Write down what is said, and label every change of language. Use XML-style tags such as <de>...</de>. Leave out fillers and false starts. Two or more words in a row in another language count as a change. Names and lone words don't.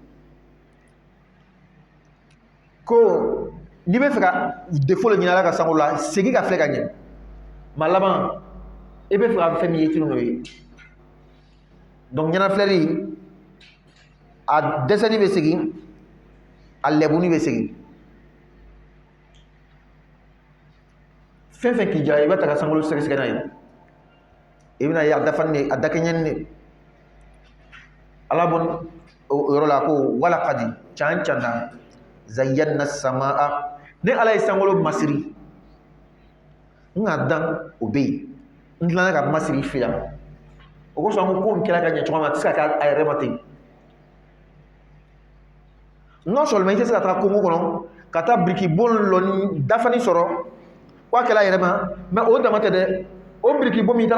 <bm>ko n'i bɛ fɛ ka défaut le ɲini ala ka sankolo la segin ka filɛ ka ɲɛ ma laban i bɛ fɛ ka fɛn min ye tunu n'o ye donc ɲɛnafilɛli a dɛsɛli bɛ segin a lɛbuni bɛ segin fɛn fɛn k'i diya i bɛ ta ka sankolo sɛgɛsɛgɛ n'a ye i bɛna ye a dafani de a dakɛɲɛni de ala bɔn o yɔrɔ la ko</bm> <ar>ولقد زينا السماء</ar> <bm>ne ala ye sankolo masiri n ka dan o bɛ yen n tilala ka masiri fi yan o kosɔn ko n kɛra ka ɲɛ cogo min a tɛ se ka kɛ a yɛrɛ ma ten</bm> <fr>non seulement</fr> <bm>i tɛ se ka taa kungo kɔnɔ ka taa birikibon lɔni dafani sɔrɔ ko a kɛra a yɛrɛ ma mais o dama tɛ dɛ o birikibon min i</bm>